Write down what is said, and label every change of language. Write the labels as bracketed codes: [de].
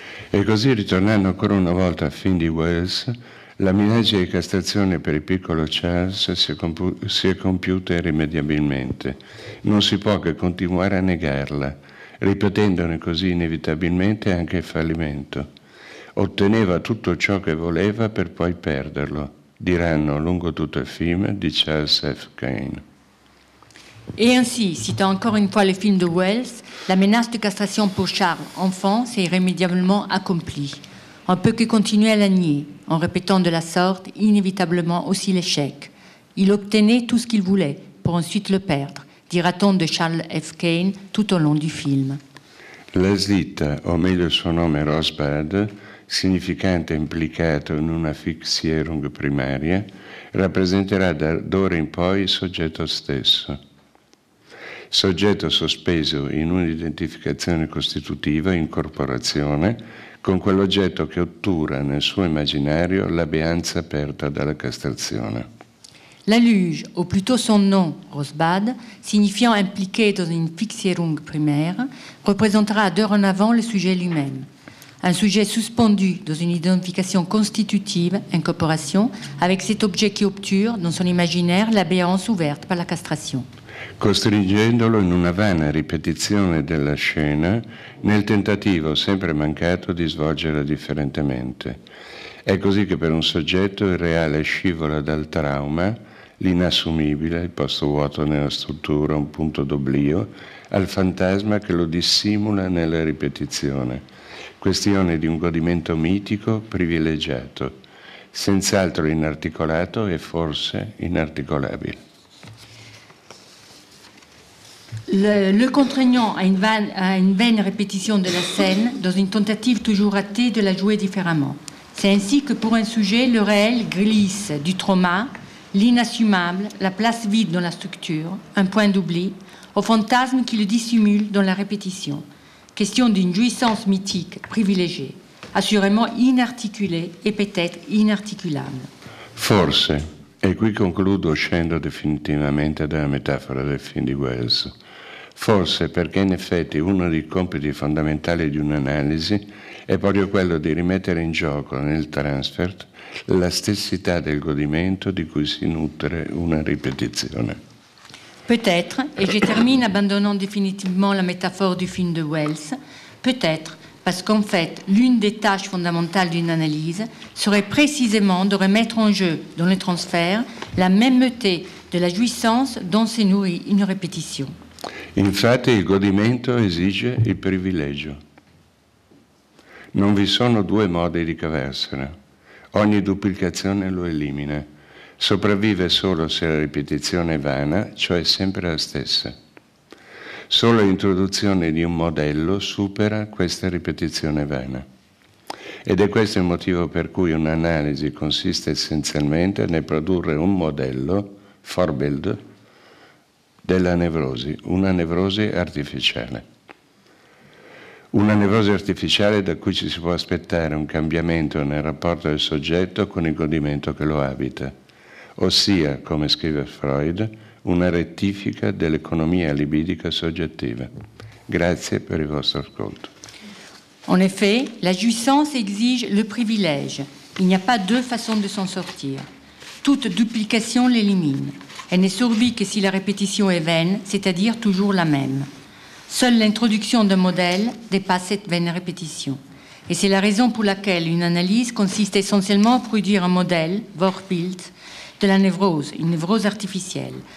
[it] E così, ritornando ancora una volta al film di Wells, la minaccia di castrazione per il piccolo Charles si è compiuta irrimediabilmente. Non si può che continuare a negarla, ripetendone così inevitabilmente anche il fallimento. Otteneva tutto ciò che voleva per poi perderlo, diranno lungo tutto il film di Charles F. Kane. [fr] Et ainsi, citant encore une fois le film de Wells, la menace de castration pour Charles, enfant, s'est irrémédiablement accomplie. On ne peut que continuer à la nier, en répétant de la sorte inévitablement aussi l'échec. Il obtenait tout ce qu'il voulait, pour ensuite le perdre, dira-t-on de Charles F. Kane tout au long du film. [it] La slitta, o meglio il suo nome Rosebud, significante implicato in una Fixierung primaria, rappresenterà d'ora in poi il soggetto stesso. Soggetto sospeso in un'identificazione costitutiva, incorporazione, con quell'oggetto che ottura nel suo immaginario la beanza aperta dalla castrazione. [fr] La luge, ou plutôt son nom, Rosebud, signifiant impliqué dans une Fixierung primaire, représentera dorénavant le sujet lui-même. Un sujet suspendu dans une identification constitutive, incorporation, avec cet objet qui obture dans son imaginaire la béance ouverte par la castration. [it] Costringendolo in una vana ripetizione della scena nel tentativo sempre mancato di svolgerla differentemente. È così che per un soggetto il reale scivola dal trauma, l'inassumibile, il posto vuoto nella struttura, un punto d'oblio, al fantasma che lo dissimula nella ripetizione. Questione di un godimento mitico privilegiato, senz'altro inarticolato e forse inarticolabile. [fr] Le contraignant à une vaine répétition de la scène dans une tentative toujours ratée de la jouer différemment. C'est ainsi que pour un sujet, le réel glisse du trauma, l'inassumable, la place vide dans la structure, un point d'oubli, au fantasme qui le dissimule dans la répétition. Question d'une jouissance mythique privilégiée, assurément inarticulée et peut-être inarticulable. [it] Forse, e qui concludo uscendo definitivamente dalla metafora del film di Wells, forse perché in effetti uno dei compiti fondamentali di un'analisi è proprio quello di rimettere in gioco nel transfert la stessità del godimento di cui si nutre una ripetizione. [fr] Peut-être, et je termine abandonnant définitivement la métaphore du film de Wells, peut-être parce qu'en fait, l'une des tâches fondamentales d'une analyse serait précisément de remettre en jeu, dans le transfert, la mêmeté de la jouissance dont se nourrit une répétition. [it] Infatti il godimento esige il privilegio. Non vi sono due modi di cavarsene. Ogni duplicazione lo elimina. Sopravvive solo se la ripetizione è vana, cioè sempre la stessa. Solo l'introduzione di un modello supera questa ripetizione vana. Ed è questo il motivo per cui un'analisi consiste essenzialmente nel produrre un modello, Vorbild, della nevrosi, una nevrosi artificiale. Una nevrosi artificiale da cui ci si può aspettare un cambiamento nel rapporto del soggetto con il godimento che lo abita, ossia, come scrive Freud, una rettifica dell'economia libidica soggettiva. Grazie per il vostro ascolto. [fr] En effet, la jouissance exige le privilège. Il n'y a pas deux façons de s'en sortir. Toute duplication l'élimine. Elle n'est survie que si la répétition est vaine, c'est-à-dire toujours la même. Seule l'introduction d'un modèle dépasse cette vaine répétition. Et c'est la raison pour laquelle une analyse consiste essentiellement à produire un modèle, Vorbild, de la névrose, une névrose artificielle.